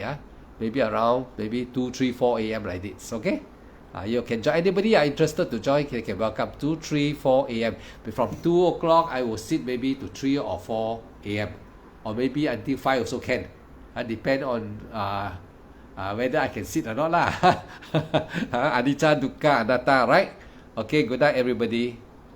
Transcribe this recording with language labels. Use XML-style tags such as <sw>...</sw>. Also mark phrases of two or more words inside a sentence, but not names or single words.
<en>Maybe around 2-3-4 a.m. like this. Okay. You can join. Anybody are interested to join, you can welcome 2-3-4 a.m. But from 2 o'clock, I will sit maybe to 3 or 4 a.m. or maybe until 5 also can. Depend on whether I can sit or not lah.</en> <pi>Anicca, dukkha, anatta,</pi> <en>right? Okay, good night everybody.</en>